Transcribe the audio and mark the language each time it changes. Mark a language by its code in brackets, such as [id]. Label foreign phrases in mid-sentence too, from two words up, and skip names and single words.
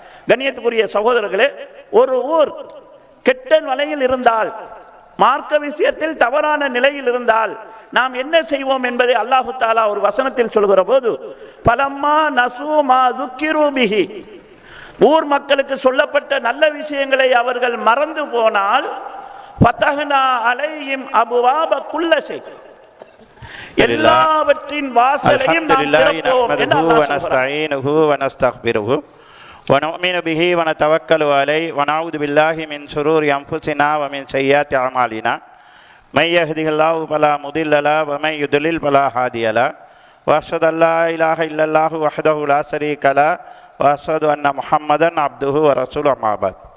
[ta] கண்ணியத்துக்குரிய சகோதரர்களே, ஒரு ஊர் கெட்ட நிலையில் இருந்தால், மார்க்க விஷயத்தில் தவறான நிலையில் இருந்தால் நாம் என்ன செய்வோம் என்பதை [ar] الله تعالى [ta] ஒரு வசனத்தில் சொல்கிற போது, [ar] فلما نسوا ما ذكروا به, [ta] ஊர் மக்களுக்கு சொல்லப்பட்ட நல்ல விஷயங்களை அவர்கள் மறந்து போனால், [ar] فتحنا عليهم أبواب كل شيء, [ta] எல்லாவற்றின் வாசலையும் நாம் திறப்போம் என்று அல்லாஹ் சொல்கிறார். [ar] ونؤمن به ونتوكل عليه ونعوذ بالله من شرور أنفسنا ومن سيئات أعمالنا من يهده الله فلا مضل له ومن يضلل فلا هادي له وأشهد أن لا إله إلا الله وحده لا شريك له وأشهد أن محمدا عبده ورسوله أما بعد